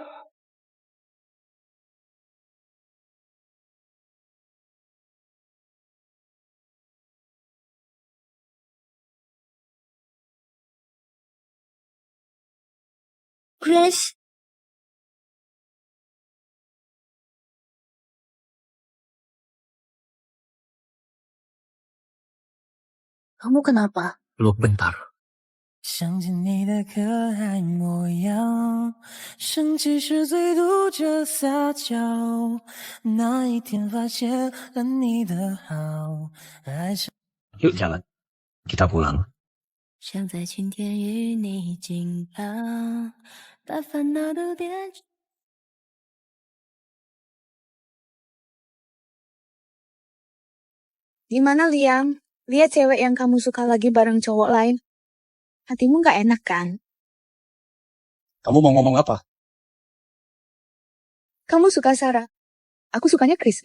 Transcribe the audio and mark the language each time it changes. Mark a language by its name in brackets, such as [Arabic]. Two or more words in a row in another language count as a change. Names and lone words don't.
[Indonesian] Chris. Kamu kenapa? Peluk bentar. [Chinese] 想起你的可爱模样，生气时最嘟着撒娇。那一天发现了你的好，爱上。 [Indonesian] Yuk jalan. Kita pulang. [Chinese] 想在晴天与你近旁，把烦恼都变。Gimana Liam? [Indonesian] Lihat cewek yang kamu suka lagi bareng cowok lain. Hatimu gak enak kan? Kamu mau ngomong apa? Kamu suka Sarah. Aku sukanya Chris.